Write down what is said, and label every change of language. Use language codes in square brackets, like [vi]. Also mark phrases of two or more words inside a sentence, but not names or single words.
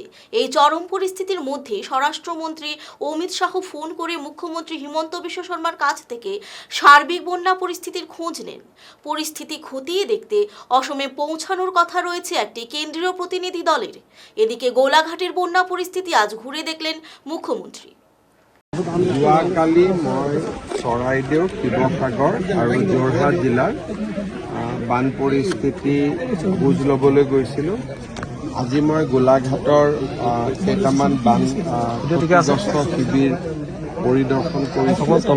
[bn] এই চরম পরিস্থিতির মধ্যে স্বরাষ্ট্রমন্ত্রী অমিত শাহ ফোন করে মুখ্যমন্ত্রী হিমন্ত বিশ্ব শর্মার কাছ থেকে সার্বিক বন্যা পরিস্থিতির খোঁজ নেন। পরিস্থিতি খতিয়ে দেখতে অসমে পৌঁছানোর কথা রয়েছে একটি কেন্দ্রীয় প্রতিনিধি দলের। এদিকে গোলাঘাটের বন্যা পরিস্থিতি আজ ঘুরে দেখলেন মুখ্যমন্ত্রী। [as] যোৱাকালি মই চৰাইদেউ, শিৱসাগৰ আৰু যোৰহাট জিলাৰ বান পৰিস্থিতি বুজ ল'বলৈ গৈছিলোঁ। আজি মই গোলাঘাটৰ কেইটামান বান ক্ষতিগ্ৰস্ত শিবিৰ পৰিদৰ্শন কৰিছোঁ।